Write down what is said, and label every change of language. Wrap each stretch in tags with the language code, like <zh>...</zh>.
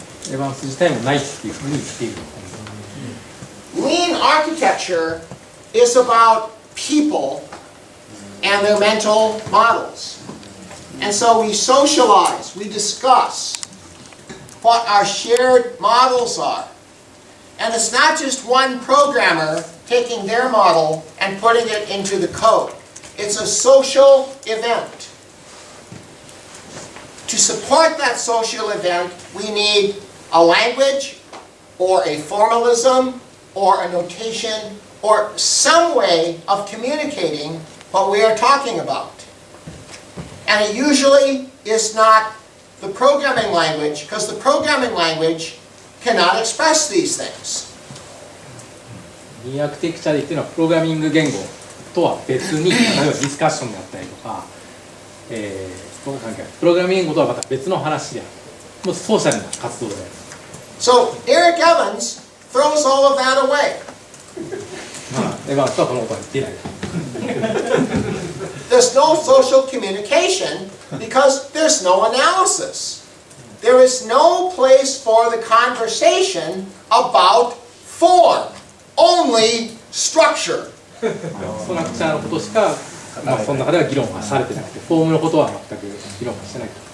<ja>エヴァンス自体もないっていうふうに言っている。</ja> <en>Lean architecture is about people and their mental models. And so we socialize, we discuss what our shared models are. And it's not just one programmer taking their model and putting it into the code. It's a social event. To support that social event, we need a language or a formalism or a notation or some way of communicating what we are talking about. And it usually is not the programming language, because the programming language cannot express these things.</en> <ja>リーンアーキテクチャっていうのはプログラミング言語とは別に、例えばディスカッションであったりとか、その関係ないプログラミング言語とはまた別の話である。もうソーシャルな活動である。</ja> <en>So Eric Evans throws all of that away.</en> <ja>まあ、エヴァンスはこのことは言ってない。</ja> <en>There's no social communication because there's no analysis. There is no place for the conversation about form, only structure.</en> <ja>ストラクチャーのことしか、まあ、その中では議論はされてなくて、フォームのことは全く議論はしてない。</ja>